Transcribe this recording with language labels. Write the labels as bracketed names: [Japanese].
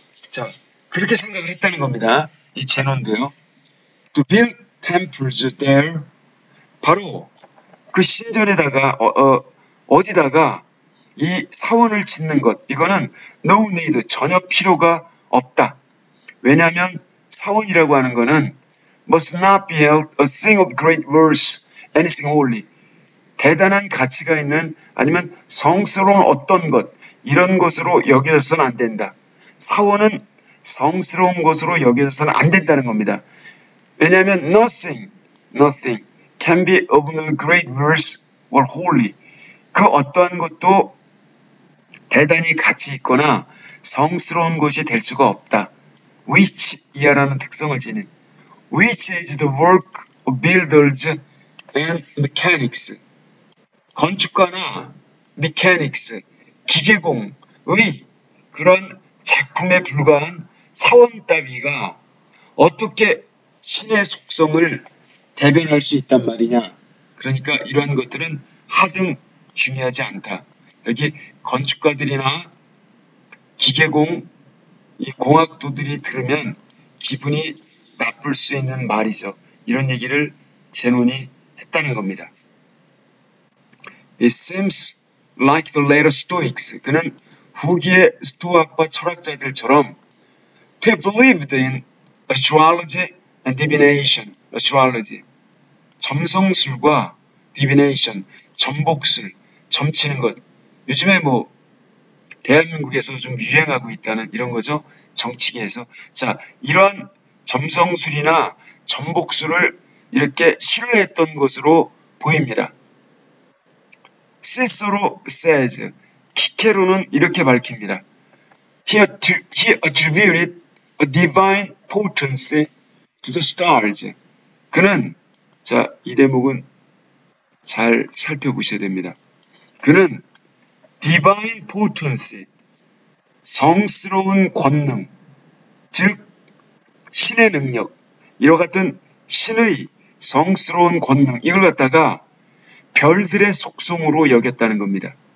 [Korean] 자, 그렇게 생각을 했다는 겁니다. 이 제논도요. [English] To build temples there, [Korean] 바로 그 신전에다가 어디다가 이 사원을 짓는 것, 이거는 [English] no need, [Korean] 전혀 필요가 없다. 왜냐하면 사원이라고 하는 거는 [English] must not be held a thing of great worth, anything holy. [Korean] 대단한 가치가 있는 아니면 성스러운 어떤 것, 이런 것으로 여겨져서는 안 된다. 사원은 성스러운 것으로 여겨져서는 안 된다는 겁니다. 왜냐하면 [English] nothing can be of no great worth or holy. [Korean] 그 어떠한 것도 대단히 가치 있거나 성스러운 것이 될 수가 없다. [English] which [Korean] 이하라는 특성을 지닌 [English] which is the work of builders and mechanics. [Korean] 건축가나 mechanics, 기계공의 그런 작품에 불과한 사원 따위가 어떻게 신의 속성을 대변할 수 있단 말이냐. 그러니까 이러한 것들은 하등 중요하지 않다. 여기 건축가들이나 기계공, 이 공학도들이 들으면 기분이 나쁠 수 있는 말이죠. 이런 얘기를 제논이 했다는 겁니다. [English] It seems like the later Stoics. [Korean] 그는 후기의 스토아과 철학자들처럼 [English] to have believed in astrology and divination. astrology. [Korean] 점성술과 divination, 점복술, 점치는 것. 요즘에 뭐 대한민국에서 좀 유행하고 있다는 이런 거죠. 정치계에서. 자, 이러한 점성술이나 점복술을 이렇게 신뢰했던 것으로 보입니다. 시소로 [English] says, [Korean] 키케로는 이렇게 밝힙니다. [English] He attributed a divine potency to the stars. [Korean] 그는, 자, 이 대목은 잘 살펴보셔야 됩니다. 그는 divine potency, 성스러운 권능, 즉 신의 능력, 이와 같은 신의 성스러운 권능, 이걸 갖다가 별들의 속성으로 여겼다는 겁니다.